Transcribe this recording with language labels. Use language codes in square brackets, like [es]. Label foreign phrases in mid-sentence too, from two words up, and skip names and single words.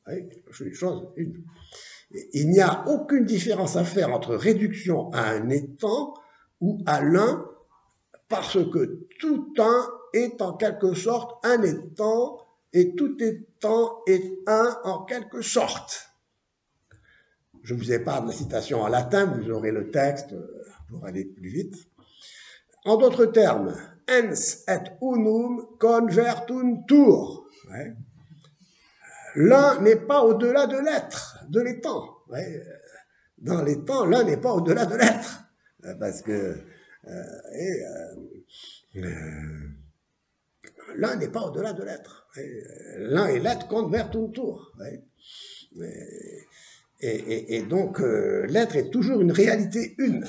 [fr] Il n'y a aucune différence à faire entre réduction à un étang ou à l'un, parce que tout un est en quelque sorte un étang, et tout étang est un en quelque sorte. Je vous épargne la citation en latin, vous aurez le texte pour aller plus vite. En d'autres termes, [la] ens et unum convertuntur. [fr] L'un n'est pas au-delà de l'être, de l'étang. Dans l'étang, l'un n'est pas au-delà de l'être. Parce que l'un n'est pas au-delà de l'être. L'un et l'être convertuntur. Et donc, l'être est toujours une réalité une.